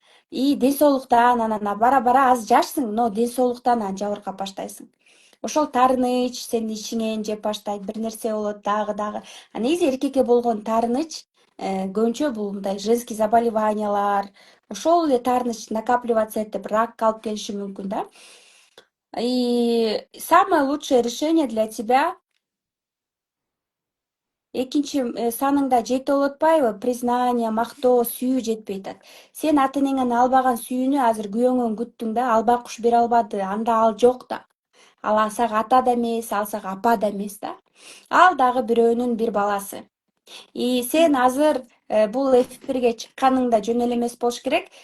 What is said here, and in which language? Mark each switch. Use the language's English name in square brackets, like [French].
[Kyrgyz] И ден соолуктан анан бара бара аз жашсың, но ден соолуктан анан жабыркап баштайсың. Ошол таарыныч сенин ичиңен жеп баштайт, бир нерсе болот дагы. А негизи эркекке болгон таарыныч көбүнчө бул мындай женский заболеваниялар, ошол эле таарыныч накапливаться этип ракка алып келиши мүмкүн да. [Russian] И самое лучшее решение для тебя [Kyrgyz] экинчи саныңда жетип болуп атпайбы? Признание, мактоо, сүйүү жетпей атат. Сен ата энеңен албаган сүйүүнү азыр күйөөңөн күттүң да, албай куш бере албады. Анда ал жок да. Ал сага ата да эмес, ал сага апа да эмес да. Ал дагы бирөөнүн бир баласы. И сен азыр бул эфирге чыкканыңда жөн эле эмес болуш керек.